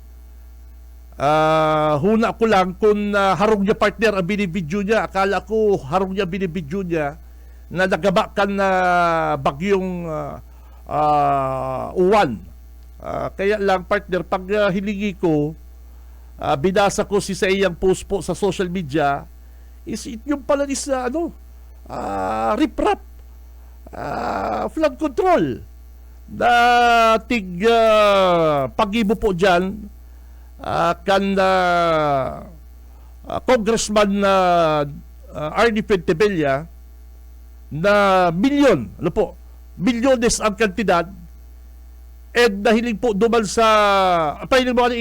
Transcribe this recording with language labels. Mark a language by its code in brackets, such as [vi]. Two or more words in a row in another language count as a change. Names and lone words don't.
[bik] Huna ko lang kung harong niya partner ang binibidyo niya. Akala ko harong niya binibidyo niya na nagaba kan bagyong uwan. Kaya lang partner, pag hilingi ko, binasa ko sa iyang post po sa [en] social media, is it [tl] yung pala [en] is riprap, flood control na [bik] pagibo po dyan kan Congressman Arnie Pentebella na milyones ang kantidad, and nahiling po duman sa pahiling